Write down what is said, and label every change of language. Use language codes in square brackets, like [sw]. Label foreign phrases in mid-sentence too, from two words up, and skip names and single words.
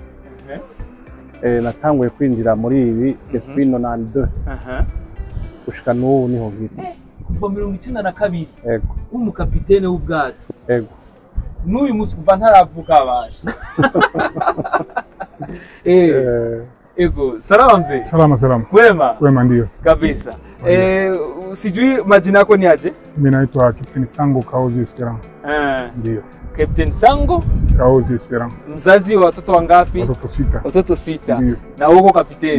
[rn] Natanguye kwinjira muri ibi depuis 92. Gushika n'ubu niho ngiri. Kuva 92. Ego. Umukapitene w'ubwato. Ego. N'uyu musi kuva ntaravuka abasha. Ego, [sw] salama mzee. Salama. Kwema ndio. Kabisa. Sijui majina yako ni aje? Mimi naitwa Captain Sango Kaozi Esperance. Ndio. Captain Sango Kaozi Esperance. Mzazi wa watoto wangapi? Watoto 6. Ndio. Na uko kapiteni?